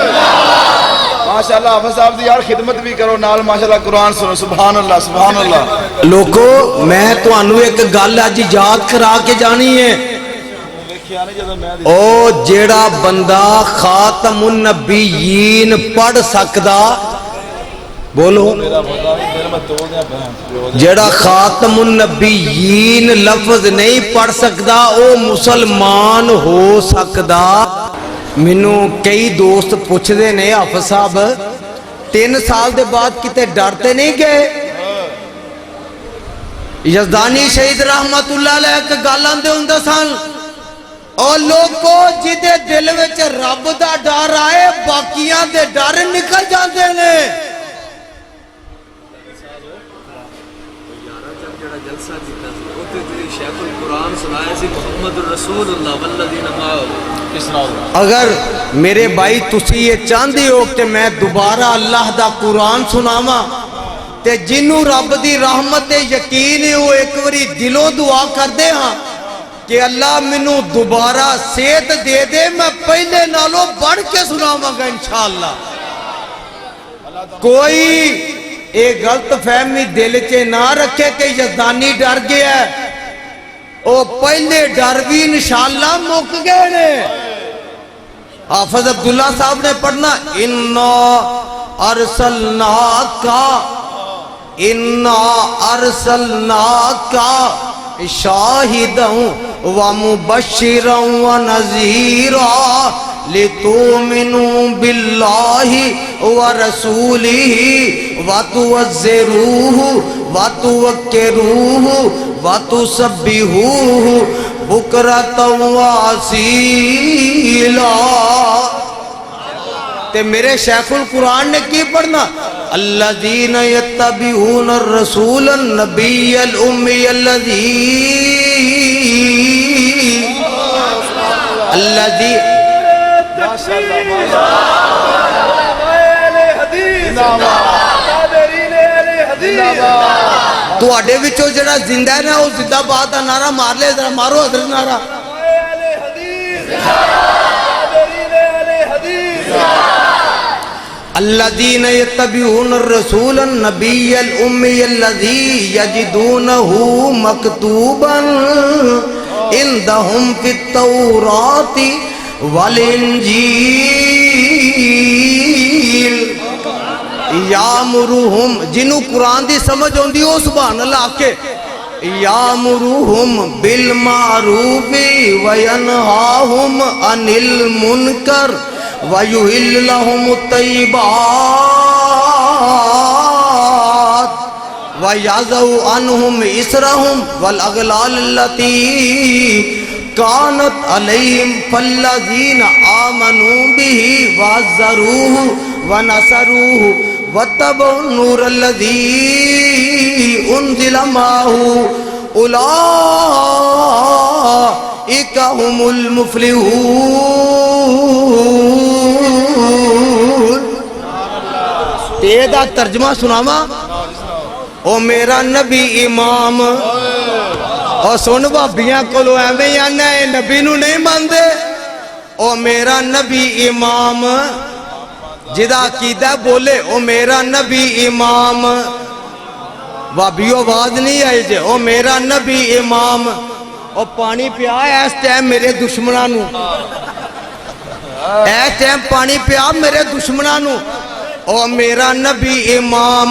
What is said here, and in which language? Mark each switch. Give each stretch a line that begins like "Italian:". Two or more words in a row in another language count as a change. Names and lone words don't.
Punjabi: ماشاءاللہ حافظ صاحب دی یار خدمت بھی کرو نال ماشاءاللہ قرآن سنو. سبحان اللہ سبحان اللہ. لوگو میں تانوں ایک گل اج یاد کرا کے جانی ہے. او جیڑا بندہ خاتم النبیین پڑھ سکدا بولو جیڑا خاتم النبیین لفظ نہیں پڑھ سکدا او مسلمان ہو سکدا. مینوں کئی دوست پوچھ دے نے حافظ صاحب 3 سال دے بعد کتے ڈرتے نہیں گئے؟ یزدانی شہید رحمت اللہ علیہ ایک گل آندے ہوندے سن اور لوگو جدے دل وچ رب دا ڈر آئے باقیاں دے ڈر نکل جاندے نے. اگر میرے بھائی تسی یہ چاندی ہو کہ میں دوبارہ اللہ دا قرآن سناواں تے جنوں رب دی رحمت یقین ہے وہ ایک واری دلوں دعا کر دے ہاں کہ اللہ منوں دوبارہ صحت دے دے میں پہلے نالوں بڑھ کے سناواں گا انشاءاللہ. کوئی ایک غلط فہمی دل چے نہ رکھے کہ یزدانی ڈر گیا ہے. او پہلے ڈر بھی انشاءاللہ مک گئے نے. حافظ عبداللہ صاحب نے پڑھنا اِنَّا
Arabic: أَرْسَلْنَاكَ شَاهِدًا وَمُبَشِّرًا وَنَذِيرًا لِتُؤْمِنُوا بِاللَّهِ وَرَسُولِهِ وَتُعَزِّرُوهُ وَتُوَقِّرُوهُ وَتُسَبِّحُوهُ بُكْرَةً وَأَصِيلًا.
Punjabi: تے میرے شیخ القرآن نے کی پڑھنا
Arabic: الذین یتبعون الرسول النبی الامی الذی
Punjabi: تو اڈے وچو جڑا زندہ ہے نا وہ زندہ باد دا نعرہ مار لے ذرا مارو حضرت نعرہ.
Arabic: الذين يتبعون الرسول النبي الأمي الذي يجدونه مكتوبا عندهم في التوراة والإنجيل
Punjabi: یامرہم جنہوں قرآن دی سمجھ ہوندی ہو سبحان اللہ کے
Arabic: یامرہم بالمعروف وینہاہم عن المنکر وَيُحِلُّ لَهُمُ الطَّيِّبَاتِ وَيَضَعُ عَنْهُمْ إِصْرَهُمْ وَالْأَغْلَالَ الَّتِي کانت علیہم فالذین آمنوا بہ وعزروہ ونصروہ واتبعوا النور الذی انزل معہ اولئک هم المفلحون۔
Punjabi: تے دا ترجمہ سناواں، او میرا نبی امام، اور سن بھابیاں کولو ایویں آنا ہے نبی نو نہیں ماندے، او میرا نبی امام جدا عقیدہ بولے او میرا نبی امام، بھابیو آواز نہیں آئی جے، او میرا نبی امام، او پانی پیا اس ٹائم میرے دشمنانو، اس ٹائم پانی پیا میرے دشمنانو، او میرا نبی امام۔